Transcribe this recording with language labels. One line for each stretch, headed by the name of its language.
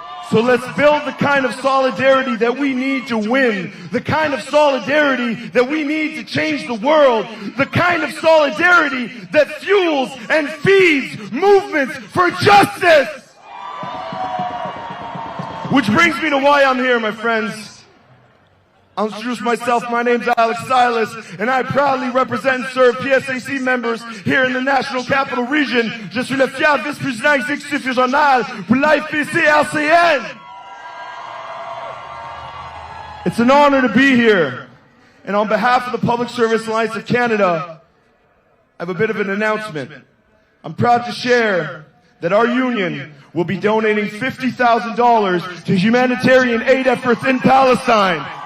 English: So let's build the kind of solidarity that we need to win, the kind of solidarity that we need to change the world, the kind of solidarity that fuels and feeds movements for justice. Which brings me to why I'm here, my friends. I'll introduce myself. My name's Alex Silas, and I proudly represent and serve PSAC members here in the National Capital Region.
French: Je suis le fier vice-président exécutif régional pour l'IPC-LCN.
English: It's an honor to be here. And on behalf of the Public Service Alliance of Canada, I have a bit of an announcement. I'm proud to share that our union will be donating $50,000 to humanitarian aid efforts in Palestine.